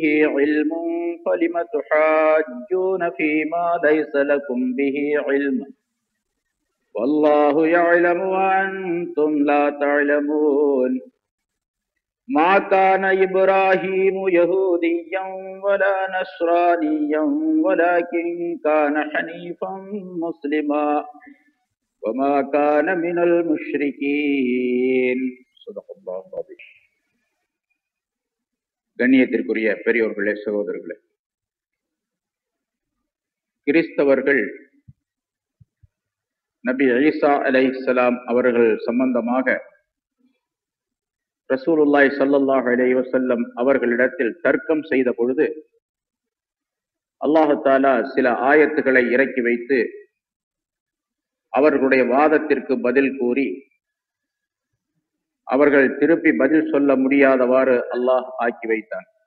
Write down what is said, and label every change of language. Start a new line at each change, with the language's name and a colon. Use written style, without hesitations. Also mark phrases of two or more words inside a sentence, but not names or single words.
Arabic: علم فلم تحاجون فيما ليس لكم به علم والله يعلم وأنتم لا تعلمون ما كان إبراهيم يهوديا ولا نصرانيا ولكن كان حنيفا مسلما وما كان من المشركين صدق الله العظيم.
Tamil: கண்ணியத்திற்குரிய பெரியோர்களே, சகோதரர்களே, கிறிஸ்தவர்கள் நபி ஈசா அலைஹிஸ்ஸலாம் அவர்கள் சம்பந்தமாக
Arabic: رسول الله صلى الله عليه وسلم
Tamil: அவர்களிடத்தில் தர்க்கம் செய்த பொழுது
Arabic: الله تعالى
Tamil: சில ஆயத்துக்களை இறக்கி வைத்து அவர்களுடைய வாதத்திற்கு பதில் கூறி அவர்கள் திருப்பி பதில் சொல்ல முடியாதவாறு அல்லாஹ் ஆக்கி வைத்தான்.